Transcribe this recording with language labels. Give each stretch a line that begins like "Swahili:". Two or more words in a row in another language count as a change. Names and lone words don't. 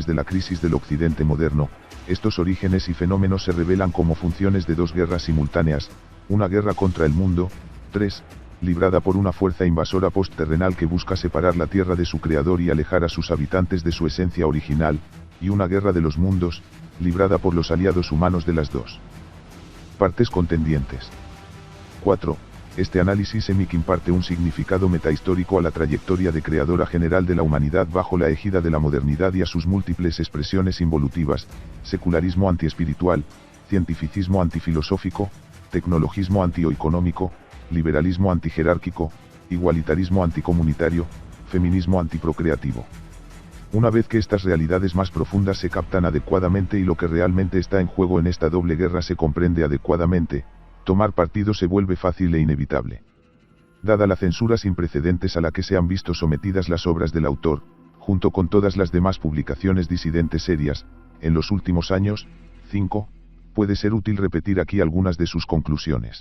Spanish: de la crisis del Occidente moderno, estos orígenes y fenómenos se revelan como funciones de 2 guerras simultáneas, una guerra contra el mundo, 3, librada por una fuerza invasora postterrenal que busca separar la Tierra de su creador y alejar a sus habitantes de su esencia original, y una guerra de los mundos, librada por los aliados humanos de las 2 partes contendientes. 4. Este análisis Emic imparte un significado metahistórico a la trayectoria de creadora general de la humanidad bajo la égida de la modernidad y a sus múltiples expresiones involutivas, secularismo antiespiritual, cientificismo antifilosófico, tecnologismo antieconómico, liberalismo antijerárquico, igualitarismo anticomunitario, feminismo antiprocreativo. Una vez que estas realidades más profundas se captan adecuadamente y lo que realmente está en juego en esta doble guerra se comprende adecuadamente, tomar partido se vuelve fácil e inevitable. Dada la censura sin precedentes a la que se han visto sometidas las obras del autor, junto con todas las demás publicaciones disidentes serias, en los últimos años, 5, puede ser útil repetir aquí algunas de sus conclusiones.